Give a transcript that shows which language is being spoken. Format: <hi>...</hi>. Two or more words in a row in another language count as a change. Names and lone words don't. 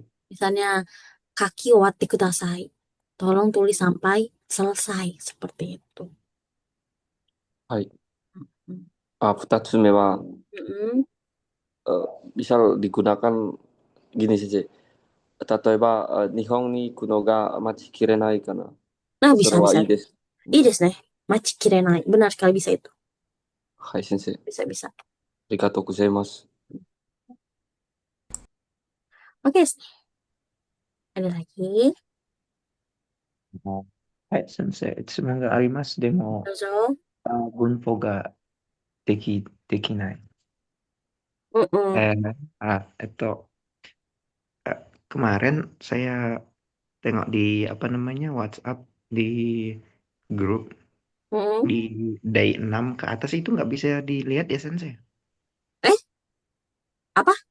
<id>Misalnya</id> <ja>書き終えてください.</ja> <id>Tolong tulis sampai selesai seperti itu.</id> <ja>Hai. Hmm. 二つ目は Mm-mm.</ja> <id>misal digunakan gini saja.</id> <ja>例えば日本に行くのが待ちきれないかな.</ja> <id>Nah,</id> <ja>それは</ja> <id>bisa.</id> <ja>いいです. いいですね。待ちきれない.</ja> <id>Benar sekali bisa itu.</id> <ja>はい先生.</ja> <id>Bisa.</id> <ja>ありがとうございます.</ja> <id>Oke, ada lagi.</id> <ja>はい、先生。質問があります。でも、 Dozo. 文法ができない。 Mm-mm.</ja> <id>Kemarin saya tengok di WhatsApp di grup Mm-mm. di day 6 ke atas itu nggak bisa dilihat ya Sensei. Apa?</id>